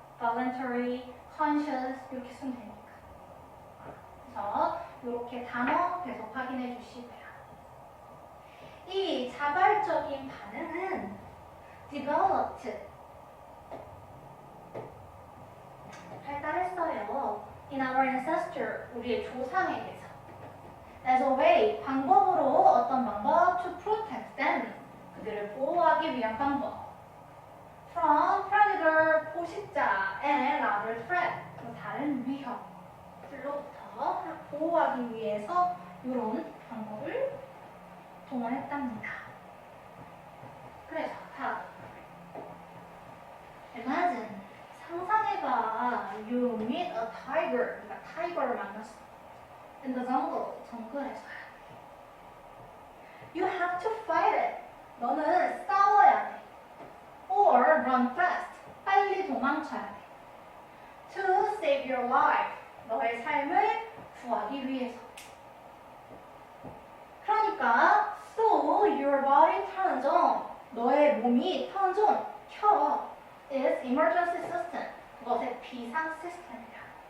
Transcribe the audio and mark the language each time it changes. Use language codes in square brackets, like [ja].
[en] voluntary, conscious [ko] 이렇게 쓰면 되니까. 그래서 이렇게 단어 계속 확인해 주시고요. 이 자발적인 반응은 [en] developed, [ko] 발달했어요. [en] in our ancestor, [ko] 우리의 조상에게서. [en] as a way, [ko] 방법으로 어떤 방법? [en] to protect them, [ko] 그들을 보호하기 위한 방법. [en] from predator, [ko] 포식자, [en] and other threat, [ko] 다른 위협들로부터 보호하기 위해서 이런 방법을 동원했답니다. 그래서 다음 imagine, 상상해봐. [en] You meet a tiger, [ko] 그러니까 타이거를 만났어. [en] in the jungle, [ko] 정글에서요. [en] You have to fight it. [ko] 너는 싸워야 돼. [en] or run fast, [ko] 빨리 도망쳐야 돼. [en] to save your life, [ko] 너의 삶을 구하기 위해서. 그러니까 [en] so your body turns on, [ko] 너의 몸이 [en] turns on, [ko] 켜. [en] is emergency system, [ko] 그것의 비상 시스템이다.